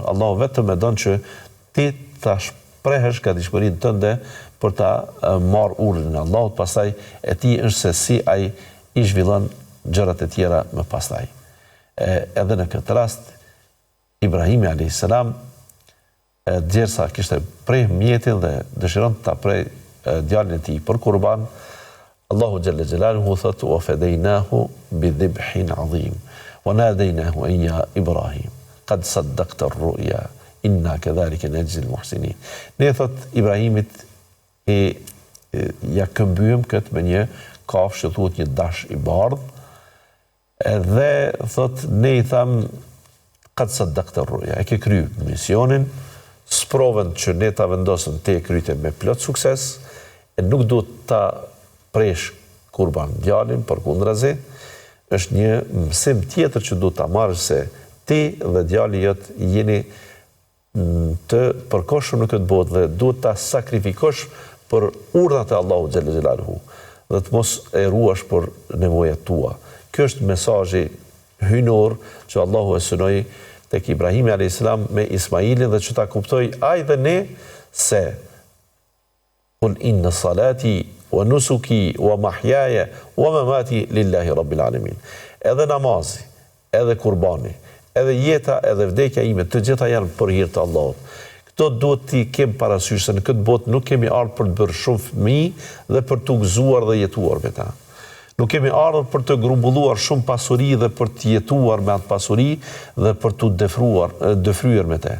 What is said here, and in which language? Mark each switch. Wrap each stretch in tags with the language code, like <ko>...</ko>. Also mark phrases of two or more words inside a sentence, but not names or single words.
<sq>Allahu vetëm e don që ti ta shprehësh gatishmërinë tënde për ta marrë urdhrin e Allahut, pastaj e ti është se si ai i zhvillon gjërat e tjera më pastaj. Edhe në këtë rast, Ibrahimi a.s. Djersa kishte prej mjetin dhe dëshiron të ta prej djalin e tij për kurban, Allahu</sq> <ar>جل جلاله thot وفديناه بذبح عظيم وناديناه يا إبراهيم قد صدقت الرؤيا إنا كذلك نجزي المحسنين.</ar> <sq>Ne thot Ibrahimit ja këmbyem këtë me një kafshë që thuhet një dash i bardh, edhe thot ne i tham</sq> <ar>قد صدقت الرؤيا,</ar> <sq>e ke kry misionin, sprovën që ne ta vendosëm te kryte me plot sukses, e nuk duhet ta presh kurban djalin, përkundrazi, është një mësim tjetër që duhet ta marrësh se ti dhe djali jot jeni të përkohshëm në këtë botë dhe duhet ta sakrifikosh për urdhat e Allahut</sq> <ar>جل جلاله</ar> <sq>dhe të mos e ruash për nevojat tua. Ky është mesazhi hyjnor që Allahu e synoi tek Ibrahimi a.s. me Ismailin dhe që ta kuptoi ai dhe ne se</sq> <ar>قل إن صلاتي ونسكي ومحياي ومماتي لله رب العالمين.</ar> <sq>Edhe namazi, edhe kurbani, edhe jeta, edhe vdekja ime, të gjitha janë për hir të Allahut. Këto duhet t'i kem parasysh se në këtë botë nuk kemi ardhur për të bërë shumë fëmijë dhe për t'u gëzuar dhe jetuar me ta. Nuk kemi ardhur për të grumbulluar shumë pasuri dhe për të jetuar me atë pasuri dhe për t'u dëfryer me te.</sq>